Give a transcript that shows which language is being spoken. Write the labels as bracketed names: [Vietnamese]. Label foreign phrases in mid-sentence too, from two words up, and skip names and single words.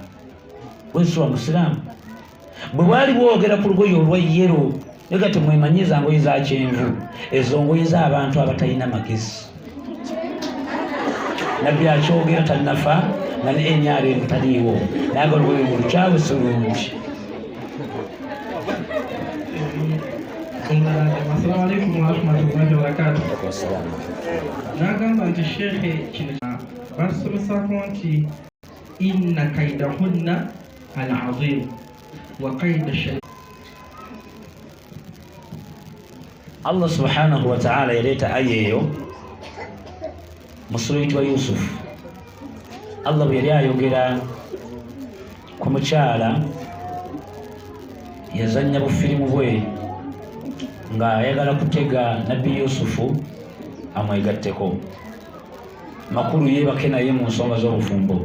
[Ganda] Bwesitwa Musiraamu bwe bwali bwogera ku lugoye olwa yero, ega temwemanyiza ngoye za kyenvu, ezo ngoye z'abantu abatalina magezi. Nabbi akyogera tannafa nga ne enyaala ebutaliiwo, naye olugoye lukyawe si lulungi. [Arabic] السلام عليكم ورحمة الله وبركاته. [Ganda] Nagamba nti sheikhe kino basomesaako nti [Arabic] إن كيدهن العظيم و كيد شيطان. الله سبحانه و تعالى [Ganda] yaleeta aya eyo mu sura eyitibwa Yusuf. Allah bwe yali ayogera ku mukyala yazannya bufirimu bwe nga ayagala kutega Nabbi Yusufu amwegatteko, makulu yeebake naye mu nsonga z'obufumbo.